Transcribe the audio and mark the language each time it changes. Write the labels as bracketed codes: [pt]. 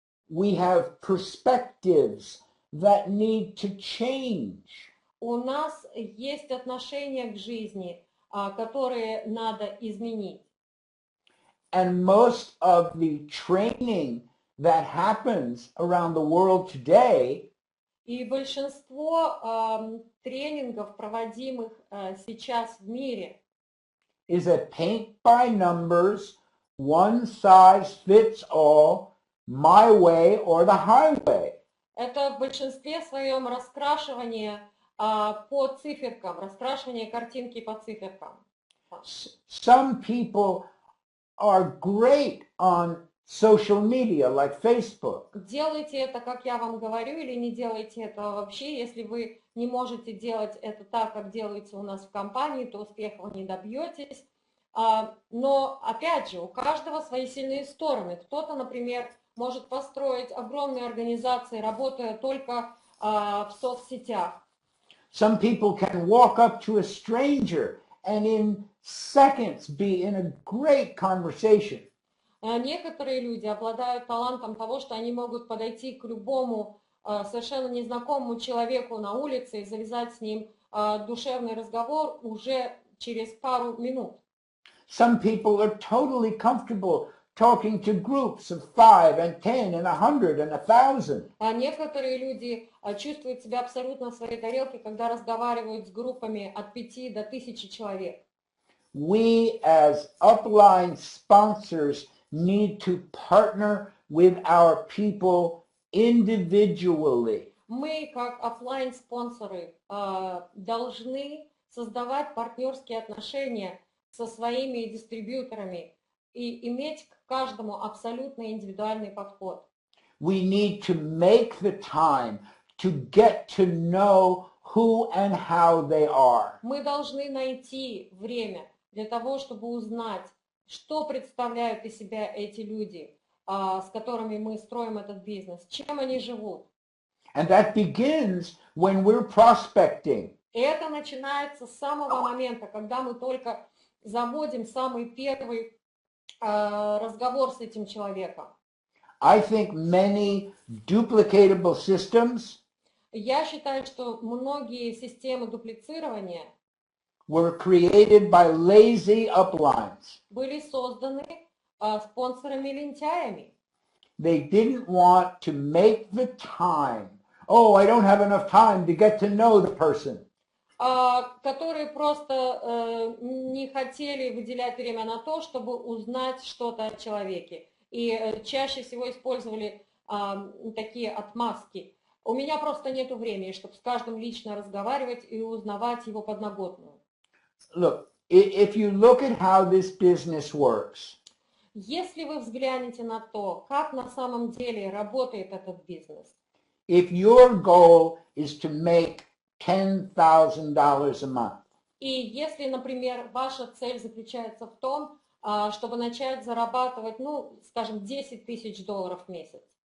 [en] We have perspectives that need to change. [ru] У нас есть отношения к жизни, которые надо изменить. [en] And most of the training that happens around the world today [ru] и большинство тренингов, проводимых сейчас в мире, [en] is a paint by numbers, one size fits all, my way or the highway. [ru] Это в большинстве своем раскрашивание по циферкам, раскрашивание картинки по циферкам. [en] Some people are great on social media, like Facebook. [ru] Делайте это, как я вам говорю, или не делайте этого вообще. Если вы не можете делать это так, как делается у нас в компании, то успеха вы не добьетесь. Но, опять же, у каждого свои сильные стороны. Кто-то, например, может построить огромные организации, работая только в соцсетях. [en] Some people can walk up to a stranger and in seconds be in a great conversation. [ru] Некоторые люди обладают талантом того, что они могут подойти к любому совершенно незнакомому человеку на улице и завязать с ним душевный разговор уже через пару минут. [en] Some people are totally comfortable talking to groups of 5 and 10 and 100 and 1000. [ru] А некоторые люди чувствуют себя абсолютно в своей тарелке, когда разговаривают с группами от 5 до 1000 человек. [en] We as upline sponsors need to partner with our people individually. [ru] Мы, как офлайн-спонсоры, должны создавать партнерские отношения со своими дистрибьюторами и иметь к каждому абсолютно индивидуальный подход. [en] We need to make the time to get to know who and how they are. [ru] Мы должны найти время для того, чтобы узнать, что представляют из себя эти люди, с которыми мы строим этот бизнес, чем они живут. [en] And that begins when we're prospecting. [ru] И это начинается с самого момента, когда мы только заводим самый первый разговор с этим человеком. [en] I think many duplicatable systems [ru] Я считаю, что многие системы дуплицирования [en] were created by lazy uplines. [ru] были созданы спонсорами-лентяями. [en] They didn't want to make the time. Oh, I don't have enough time to get to know the person. [ru] Которые просто не хотели выделять время на то, чтобы узнать что-то о человеке. И чаще всего использовали такие отмазки. У меня просто нет времени, чтобы с каждым лично разговаривать и узнавать его подноготную. [en] Look, if you look at how this business works, [ru] если вы взглянете на то, как на самом деле работает этот бизнес, [en] if your goal is to make $10,000 a month, [ru] и если, например, ваша цель заключается в том, чтобы начать зарабатывать, ну, скажем, $10 000 в месяц,